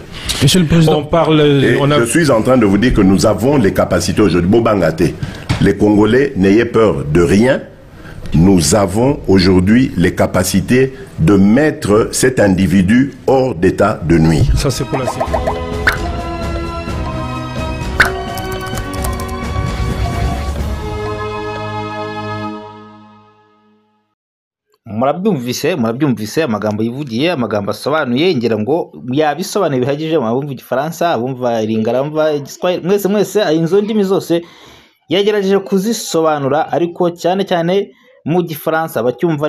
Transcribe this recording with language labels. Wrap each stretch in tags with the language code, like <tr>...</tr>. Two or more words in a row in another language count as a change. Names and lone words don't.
<fr>Monsieur le Président, je suis en train de vous dire que nous avons les capacités aujourd'hui. Bobangate, les Congolais, n'ayez peur de rien. Nous avons aujourd'hui les capacités de mettre cet individu hors d'état de nuire. Ça c'est pour la sécurité.</fr> <rw>murabyumvise amagambo yivugiye, amagambo asobanuye, ngira ngo yabisobanuye bihagije, abumva igifaransa, abumva iringara, abumva igiswahili, mwese inzo ndimi zose yagerageje kuzisobanura, ariko cyane cyane mu gifaransa bacyumva.</rw>